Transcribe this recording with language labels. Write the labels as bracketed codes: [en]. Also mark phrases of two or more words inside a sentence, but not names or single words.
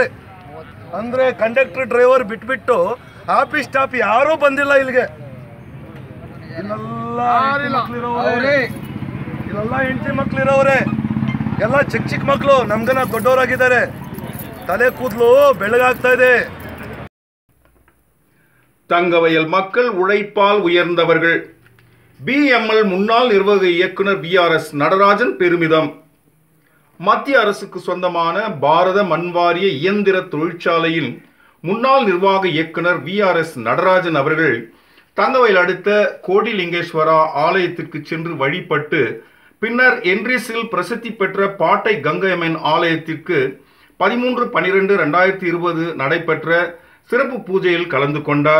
[kn] ಅಂದ್ರೆ [en] conductor driver [kn] ಬಿಟ್ಬಿಟ್ಟು [en] office staff [kn] ಯಾರೂ ಬಂದಿಲ್ಲ ಇಲ್ಲಿಗೆ. ಇಲ್ಲೆಲ್ಲ ಹೆಂಡತಿ ಮಕ್ಳಿರೋವ್ರೆ, ಎಲ್ಲ ಚಿಕ್ಕ ಮಕ್ಕಳು ನಮ್ಗನ ದೊಡ್ಡವರಾಗಿದ್ದಾರೆ. ತಲೆ ಕೂದಲು ಬೆಳಗಾಗ್ತಾ ಇದೆ. [ta] தங்கவயல் மக்கள் உழைப்பால் உயர்ந்தவர்கள். BML முன்னாள் நிர்வாக இயக்குனர் VRS நடராஜன் பெருமிதம். மத்திய அரசுக்கு சொந்தமான பாரத மண்வாரிய இயந்திர தொழிற்சாலையின் முன்னாள் நிர்வாக இயக்குனர் VRS நடராஜன் அவர்கள் தங்கவயல் அடுத்த கோடிலிங்கேஸ்வரா ஆலயத்திற்கு சென்று வழிபட்டு பின்னர் என்ரிஸில் பிரசித்தி பெற்ற பாட்டை கங்கையம்மன் ஆலயத்திற்கு 13/12/2020 நடைபெற்ற சிறப்பு பூஜையில் கலந்து கொண்டார்.